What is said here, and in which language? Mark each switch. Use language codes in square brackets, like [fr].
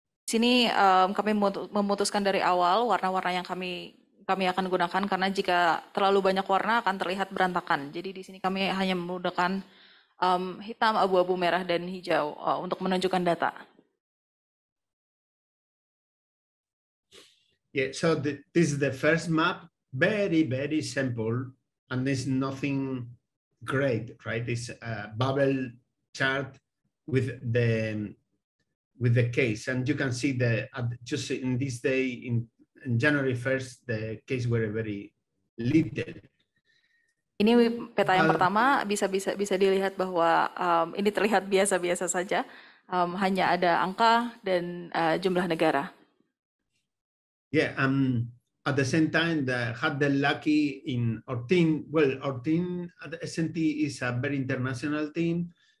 [id] Di sini kami memutuskan dari awal warna-warna yang kami akan gunakan, karena jika terlalu banyak warna akan terlihat berantakan. Jadi di sini kami hanya menggunakan hitam, abu-abu, merah, dan hijau untuk menunjukkan data. [en] Yeah, so this is the first map, very, very simple, and there's nothing great, right? It's a bubble chart with the case, and you can see just in this day in January 1st, the case were very little. [id] Ini peta yang pertama, bisa dilihat bahwa ini terlihat biasa-biasa saja, hanya ada angka dan jumlah negara. [en] Yeah, at the same time, had the lucky in our team. Well, our team at SNT is a very international team.